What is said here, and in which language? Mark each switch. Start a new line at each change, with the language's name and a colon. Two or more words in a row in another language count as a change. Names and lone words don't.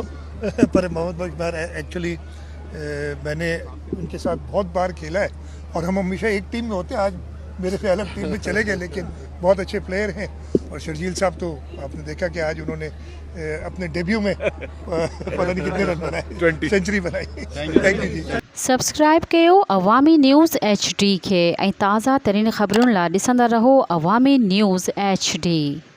Urdu: پر محمد بخش مہر ایکچولی میں نے ان کے ساتھ بہت بار کھیلا ہے، اور ہم ہمیشہ ایک ٹیم میں ہوتے ہیں. آج میرے سے الگ ٹیم میں چلے گئے، لیکن بہت اچھے پلیئر ہیں. اور شرجیل صاحب تو آپ نے دیکھا کہ آج انہوں نے اپنے ڈیبیو میں پتہ نہیں کتنے رن بنائے، سینچری بنائی.
English: thank you جی.
Sindhi: سبسکرائب کयो عوامی نیوز HD کے، ऐं ताज़ा तरीन ख़बरुनि लाइ ॾिसंदा रहो अवामी न्यूज़ HD.